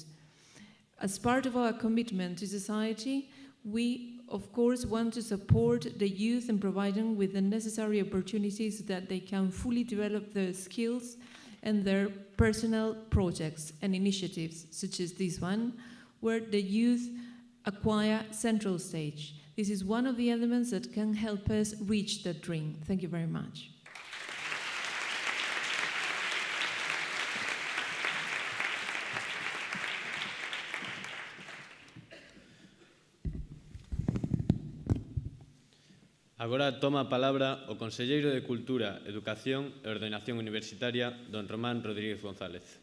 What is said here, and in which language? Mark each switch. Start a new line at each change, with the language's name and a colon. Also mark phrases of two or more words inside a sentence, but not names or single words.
English: As part of our commitment to society, we, of course, want to support the youth and provide them with the necessary opportunities so that they can fully develop their skills and their personal projects and initiatives, such as this one, where the youth acquire central stage. This is one of the elements that can help us reach that dream. Thank you very much.
Galician: Agora toma a palabra o Conselleiro de Cultura, Educación e Ordenación Universitaria, don Román Rodríguez González.